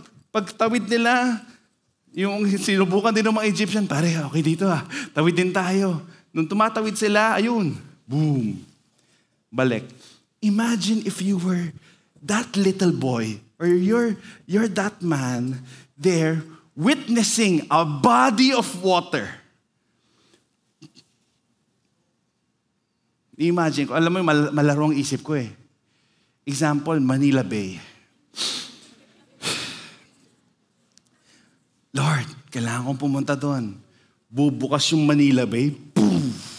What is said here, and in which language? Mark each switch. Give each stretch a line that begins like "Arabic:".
Filipino: Pagtawid nila, yung sinubukan din ng mga Egyptian, pare, okay dito tawid din tayo. Nung tumatawid sila, ayun, boom, balik.
English: Imagine if you were that little boy, or you're that man there witnessing a body of water.
Filipino: Imagine ko, alam mo, malaro ang isip ko eh. Example, Manila Bay. Lord, kailangan kong pumunta doon. Bubukas yung Manila Bay. Boom!